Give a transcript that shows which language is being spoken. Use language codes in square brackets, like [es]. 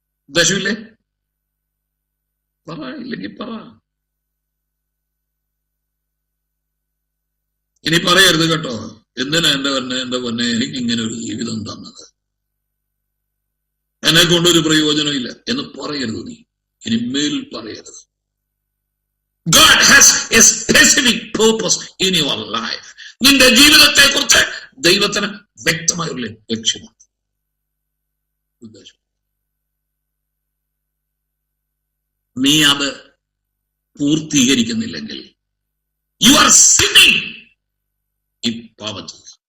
[ml] ഉദ്ദേശമില്ലേ? പറ, ഇല്ലെങ്കിൽ പറ. ഇനി പറയരുത് കേട്ടോ, എന്തിനാ എന്റെ പൊന്നെ എനിക്ക് ഇങ്ങനെ ഒരു ജീവിതം തന്നത്, എന്നെ കൊണ്ടൊരു പ്രയോജനമില്ല എന്ന് പറയരുത്. നീ ഇനി മേൽ പറയരുത്. [en] God has a specific purpose in your life. [ml] നിന്റെ ജീവിതത്തെ കുറിച്ച് ദൈവത്തിന് വ്യക്തമായ ഒരു ലക്ഷ്യമുണ്ട്, ഉദ്ദേശം. നീ അത് പൂർത്തീകരിക്കുന്നില്ലെങ്കിൽ [en] You are sinning. [ml] ഈ പാപം ചെയ്യുക.